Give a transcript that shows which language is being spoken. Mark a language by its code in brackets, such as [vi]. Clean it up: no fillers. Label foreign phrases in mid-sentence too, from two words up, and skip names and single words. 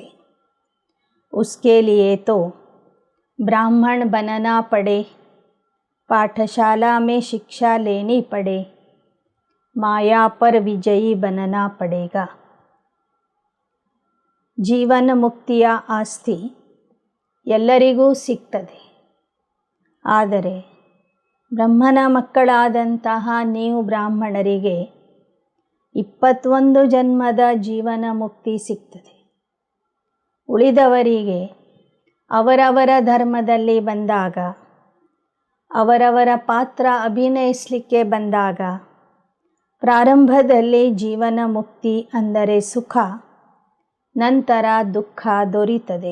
[hi] उसके लिए तो ब्राह्मण बनना पड़े, पाठशाला में शिक्षा लेनी पड़े, माया पर विजयी बनना पड़ेगा। [kn] जीवन ಮುಕ್ತಿಯ ಆಸ್ತಿ ಎಲ್ಲರಿಗೂ ಸಿಗ್ತದೆ. ಆದರೆ ಬ್ರಹ್ಮನ ಮಕ್ಕಳಾದಂತಹ ನೀವು ಬ್ರಾಹ್ಮಣರಿಗೆ 21 ಜನ್ಮದ ಜೀವನ ಮುಕ್ತಿ ಸಿಗ್ತದೆ. ಉಳಿದವರಿಗೆ ಅವರವರ ಧರ್ಮದಲ್ಲಿ ಬಂದಾಗ, ಅವರವರ ಪಾತ್ರ ಅಭಿನಯಿಸಲಿಕ್ಕೆ ಬಂದಾಗ ಪ್ರಾರಂಭದಲ್ಲಿ ಜೀವನ ಮುಕ್ತಿ ಅಂದರೆ ಸುಖ, ನಂತರ ದುಃಖ ದೊರೆಯುತ್ತದೆ.